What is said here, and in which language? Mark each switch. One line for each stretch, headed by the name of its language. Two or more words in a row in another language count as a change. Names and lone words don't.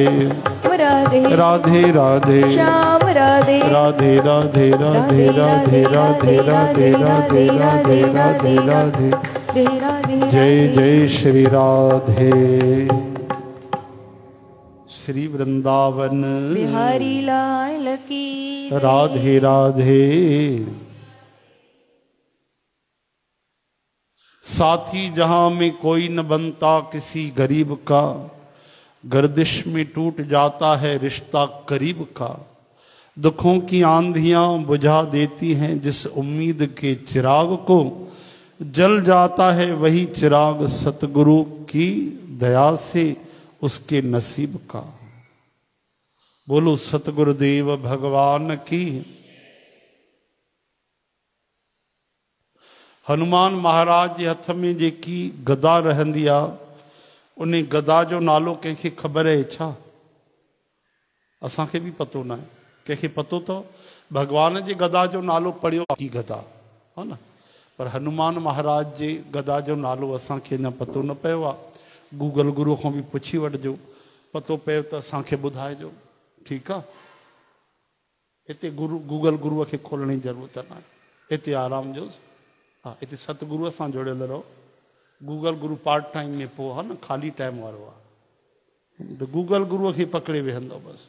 Hindi: राधे राधे राधे श्याम राधे राधे राधे राधे राधे राधे राधे राधे राधे राधे राधे राधे जय जय श्री राधे श्री वृंदावन बिहारी लाल की राधे राधे। साथी जहां में कोई न बनता किसी गरीब का, गर्दिश में टूट जाता है रिश्ता करीब का। दुखों की आंधियां बुझा देती हैं जिस उम्मीद के चिराग को, जल जाता है वही चिराग सतगुरु की दया से उसके नसीब का। बोलो सतगुरुदेव भगवान की।
Sindhi: हनुमान महाराज जे हथ में जेकी गदा रहंदी आ, उन्हें गदा जो नालो कंहिंखे ख़बर है छा? असांखे भी पतो ना है। कंहिंखे पतो तो भगवान जे गदा जो नालो पढ़ियो की गदा है ना, पर हनुमान महाराज जे गदा जो नालो असांखे अञा पतो न पियो आहे। गूगल गुरु खां भी पुछी वठिजो, पतो पियो त असांखे ॿुधाइजो, ठीकु आहे। हिते गूगल गुरुअ खे खोलण जी ज़रूरत न आहे, हिते आराम जो। हाँ, हिते सतगुरुअ सां जुड़ियल रहो। गूगल गुरु
English: part time
Sindhi: में पोइ आहे न, ख़ाली टाइम वारो आहे, त गूगल गुरुअ खे पकड़े वेहंदो बसि।